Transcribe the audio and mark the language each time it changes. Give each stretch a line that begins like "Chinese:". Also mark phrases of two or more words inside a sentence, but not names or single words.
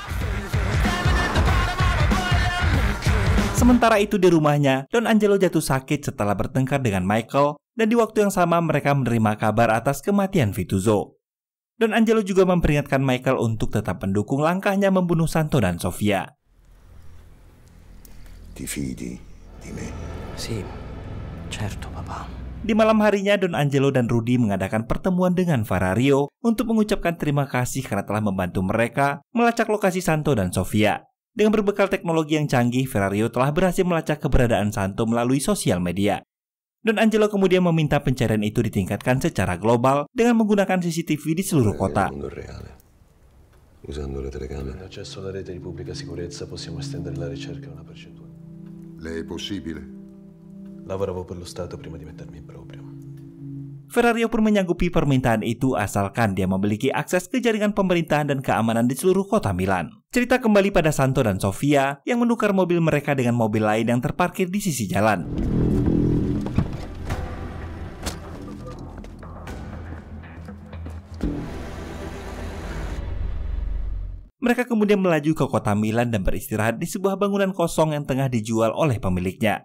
Indonesian: Sementara itu di rumahnya, Don Angelo jatuh sakit setelah bertengkar dengan Michael dan di waktu yang sama mereka menerima kabar atas kematian Vituzzo. Don Angelo juga memperingatkan Michael untuk tetap mendukung langkahnya membunuh Santo dan Sofia.
Italian: Ti fidi di me? Sì, certo, papà.
Indonesian: Di malam harinya, Don Angelo dan Rudy mengadakan pertemuan dengan Ferrario untuk mengucapkan terima kasih karena telah membantu mereka melacak lokasi Santo dan Sofia. Dengan berbekal teknologi yang canggih, Ferrario telah berhasil melacak keberadaan Santo melalui sosial media. Don Angelo kemudian meminta pencarian itu ditingkatkan secara global dengan menggunakan CCTV di seluruh kota.
Italian: Usando le telecamere. Accesso alla rete di pubblica sicurezza possiamo estendere la ricerca a una percentuale. Le è possibile? Lavoravo per lo Stato prima di mettermi in proprio.
Indonesian: Ferrario pun menyanggupi permintaan itu asalkan dia memiliki akses ke jaringan pemerintahan dan keamanan di seluruh kota Milan. Cerita kembali pada Santo dan Sofia yang menukar mobil mereka dengan mobil lain yang terparkir di sisi jalan. Mereka kemudian melaju ke kota Milan dan beristirahat di sebuah bangunan kosong yang tengah dijual oleh pemiliknya.